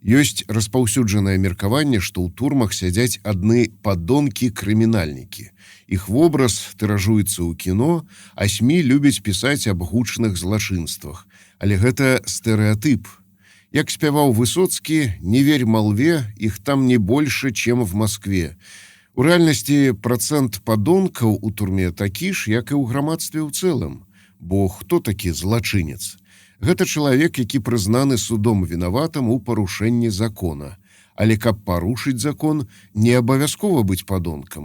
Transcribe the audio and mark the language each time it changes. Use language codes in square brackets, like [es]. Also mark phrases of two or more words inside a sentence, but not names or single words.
[be] Ёсць распаўсюджанае меркаванне, што ў турмах сядзяць адны падонкі-крымінальнікі. Іх вобраз тыражуецца ў кіно, а СМІ любяць пісаць аб гучных злачынствах. Але гэта стэрэатып. Як спяваў Высоцкі, [ru] не верь малве, іх там не больше, чем в Москве. [be] У рэальнасці працэнт падонкаў у турме такі ж, як і ў грамадстве ў цэлым. Бо хто такі злачынец? Гэта чалавек, які прызнаны судом вінаватым у парушэнні закона. Але каб парушыць закон, не абавязкова быць падонкам.